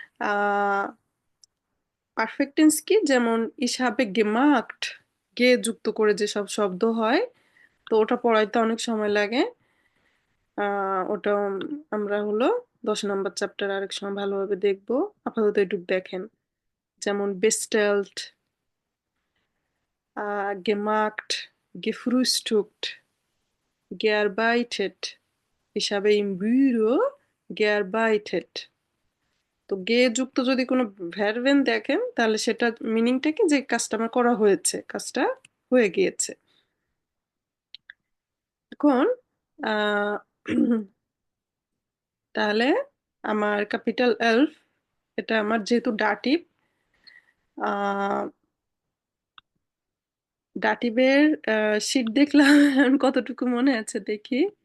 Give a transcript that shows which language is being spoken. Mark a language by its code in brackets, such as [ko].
[bn] আহ perfect tense কি, যেমন [de] ich habe gemacht, [bn] গে যুক্ত করে যেসব শব্দ হয়, তো ওটা পড়াইতে অনেক সময় লাগে। ওটা আমরা হলো 10 নম্বর চ্যাপ্টার আরেক সময় ভালোভাবে দেখবো, আপাতত এটুকু দেখেন। যেমন [de] bestellt, gemacht, gefrühstückt, gearbeitet, ich habe im Büro gearbeitet। [bn] তো গে যুক্ত যদি কোনো ভ্যারবেন দেখেন, তাহলে সেটা মিনিংটা কি, যে কাজটা আমার করা হয়েছে, কাজটা হয়ে গিয়েছে। এখন আহ তাহলে আমার ক্যাপিটাল এল, এটা আমার যেহেতু ডাটিভ, আহ ডাটিভের শীট দেখলাম এখন কতটুকু মনে আছে দেখি।